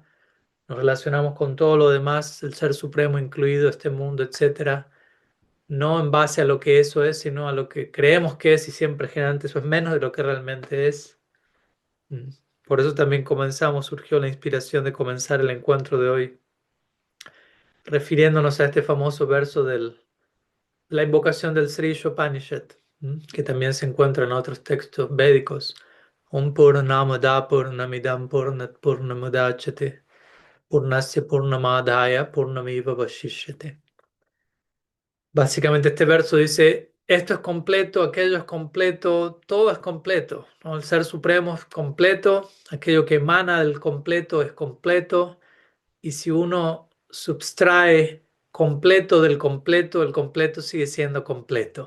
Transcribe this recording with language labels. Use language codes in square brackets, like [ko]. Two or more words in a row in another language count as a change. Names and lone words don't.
[es] Nos relacionamos con todo lo demás, el Ser Supremo incluido, este mundo, etcétera, no en base a lo que eso es, sino a lo que creemos que es y siempre generalmente eso es menos de lo que realmente es. Mm. Por eso también surgió la inspiración de comenzar el encuentro de hoy, refiriéndonos a este famoso verso de la invocación del Sri Upanishad, que también se encuentra en otros textos védicos. [sa] ॐ पूर्णमद पूर्णमिदम् पूर्णात् पूर्णमुदच्यते पूर्णस्य पूर्णमादाय पूर्णमिव वशिष्यते. [es] Básicamente este verso dice, esto es completo, aquello es completo, todo es completo, ¿no? El Ser Supremo es completo, aquello que emana del completo es completo, y si uno subtrae completo del completo, el completo sigue siendo completo.